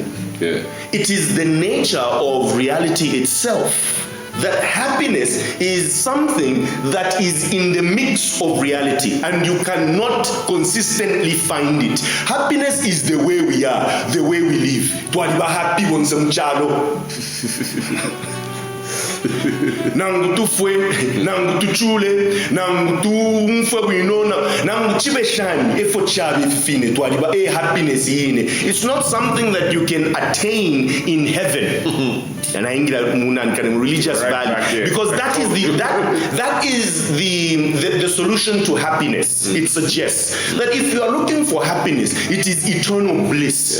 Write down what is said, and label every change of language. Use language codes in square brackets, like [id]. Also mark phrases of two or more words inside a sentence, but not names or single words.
[en] It is the nature of reality itself, that happiness is something that is in the mix of reality, and you cannot consistently find it. Happiness is the way we are, the way we live. Happy on some chalo. [bem] Nangu tufwe, nangu tuchule, nangu tumfwe winona, nangu chibeshani, efo chabi fine, twaliba happiness yene. [en] It's not something that you can attain in heaven. And I think that religious value, because that is the solution to happiness. It suggests that if you are looking for happiness, it is eternal bliss.